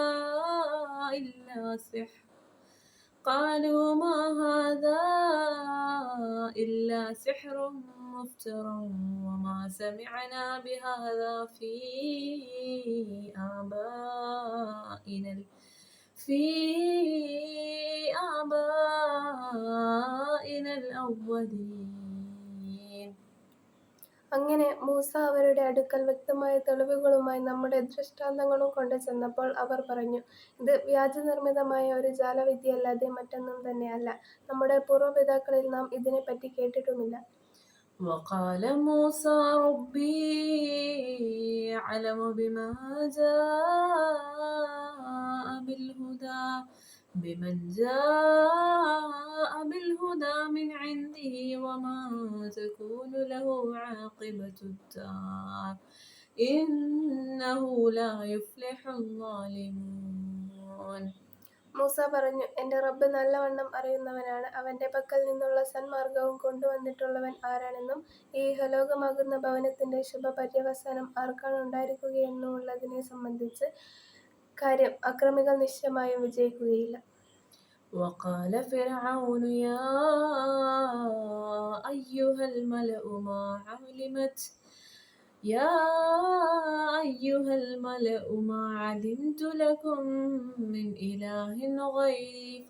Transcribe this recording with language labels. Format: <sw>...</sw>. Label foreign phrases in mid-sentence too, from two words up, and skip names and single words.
<ar>إلا سحر مفترى وما سمعنا بهذا في آبائنا الأولين.</ar> <ml>അങ്ങനെ മൂസ അവരുടെ അടുക്കൽ വ്യക്തമായ തെളിവുകളുമായി നമ്മുടെ ദൃഷ്ടാന്തങ്ങളും കൊണ്ട് ചെന്നപ്പോൾ അവർ പറഞ്ഞു, ഇത് വ്യാജനിർമ്മിതമായ ഒരു ജാലവിദ്യയല്ലാതെ മറ്റൊന്നും തന്നെയല്ല. നമ്മുടെ പൂർവ്വപിതാക്കളിൽ നാം ഇതിനെപ്പറ്റി കേട്ടിട്ടുമില്ല.</ml> <ar>وقال موسى ربي أعلم بمن جاء بالهدى من عنده وما تكون له عاقبة الدار إنه لا يفلح الظالمون.</ar> <ml>മൂസ പറഞ്ഞു, എൻ്റെ റബ്ബ് നല്ലവണ്ണം അറിയുന്നവനാണ്. അവൻ്റെ പക്കൽ നിന്നുള്ള സന്മാർഗവും കൊണ്ടുവന്നിട്ടുള്ളവൻ ആരാണെന്നും ഈ ഇഹലോകമാകുന്ന ഭവനത്തിൻ്റെ ശുഭപര്യവസാനം ആർക്കാണ് ഉണ്ടായിരിക്കുകയെന്നുമുള്ളതിനെ സംബന്ധിച്ച് കാര്യം അക്രമികൾ നിശ്ചയമായും വിജയിക്കുകയില്ല.</ml> <ar>وقال فرعون يا أيها الملأ ما علمت لكم من إله غيري</ar>